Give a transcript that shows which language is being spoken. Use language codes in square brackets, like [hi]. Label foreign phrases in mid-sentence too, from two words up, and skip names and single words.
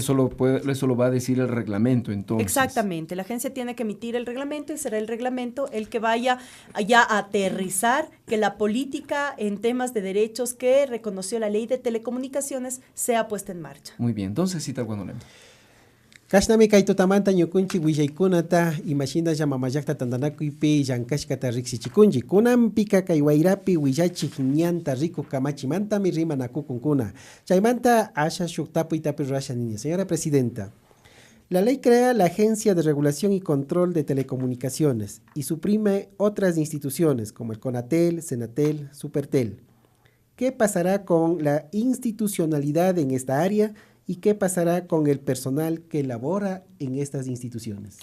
[es] Eso lo va a decir el reglamento, entonces. Exactamente, la agencia tiene que emitir el reglamento y será el reglamento el que vaya ya a aterrizar que la política en temas de derechos que reconoció la ley de telecomunicaciones sea puesta en marcha. Muy bien, entonces cita cuando [qu] Kashnami kaytutamanta ñukunchik willaykunata imashinalla mamayllakta tandanakuypi llankashkata riksichikunchik. Kunampika kay wayrapi willachik ñanta riku kamachimantami rimanakukunkuna. Chaymanta asha shuktapuytapi rurasha niña. [es] Señora Presidenta, la ley crea la Agencia de Regulación y Control de Telecomunicaciones y suprime otras instituciones como el CONATEL, SENATEL, Supertel. ¿Qué pasará con la institucionalidad en esta área ¿Y qué pasará con el personal que labora en estas instituciones?